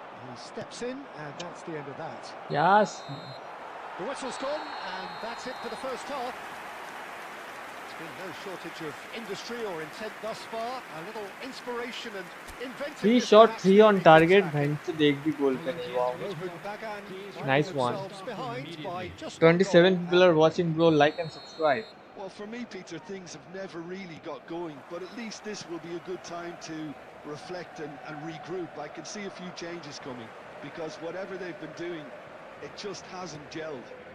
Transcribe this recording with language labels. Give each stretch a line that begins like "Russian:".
English: He steps in, and that's the end of that. Yes. The whistle's gone, and that's it for the first half. There's been no shortage of industry or intent thus far. A little inspiration and inventiveness. 3 shot, 3 on target.
Hindi: बहन से देख भी गोल पे नहीं हुआ.
English: Nice one. 27 people are watching, bro. Like and subscribe. Well, for me, Peter, things have never really got going, but at least this will be a good time to reflect and regroup. I can see a few changes coming, because whatever they've been doing, it just hasn't gelled.